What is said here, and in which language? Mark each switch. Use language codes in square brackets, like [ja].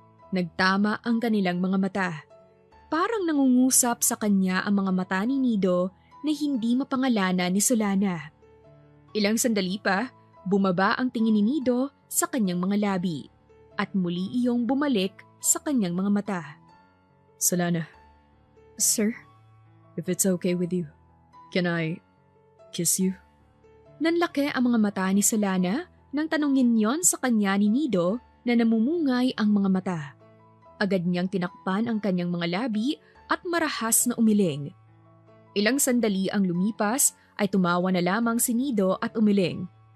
[tl] Nagtama ang kanilang mga mata. Parang nangungusap sa kanya ang mga mata ni Nido na hindi mapangalanan ni Solana. Ilang sandali pa, bumaba ang tingin ni Nido sa kanyang mga labi at muli iyong bumalik sa kanyang mga mata. Solana. Sir? [en] If it's okay with you, can I kiss you? [tl] Nanlaki ang mga mata ni Solana nang tanungin yon sa kanya ni Nido na namumungay ang mga mata. Agad niyang tinakpan ang kanyang mga labi at marahas na umiling. Ilang sandali ang lumipas ay tumawa na lamang si Nido at umiling.